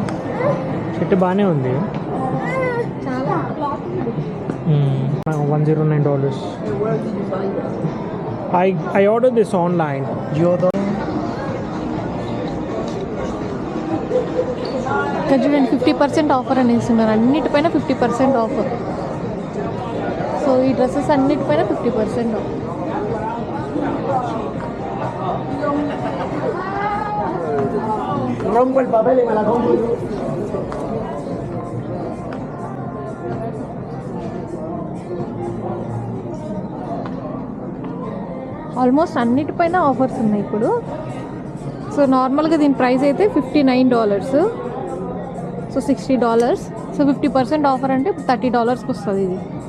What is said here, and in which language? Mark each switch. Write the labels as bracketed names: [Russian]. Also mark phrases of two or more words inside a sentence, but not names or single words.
[Telugu] షర్ట్ బాగానే ఉంది. చాలా $109. [English] I ordered this online. [Telugu] ఇక్కడ చూడండి 50% ఆఫర్ అని ఇస్తున్నారు. అన్నిటిపైన 50% ఆఫర్. సో ఈ డ్రెస్సెస్ అన్నిటిపైన 50% ఆఫర్. [Spanish] Rompo el papel y me la compro yo. [Telugu] ఆల్మోస్ట్ అన్నిటిపైన ఆఫర్స్ ఉన్నాయి ఇప్పుడు. సో నార్మల్గా దీని ప్రైస్ అయితే $59. సో $60. సో 50% ఆఫర్ అంటే $30కి వస్తుంది ఇది.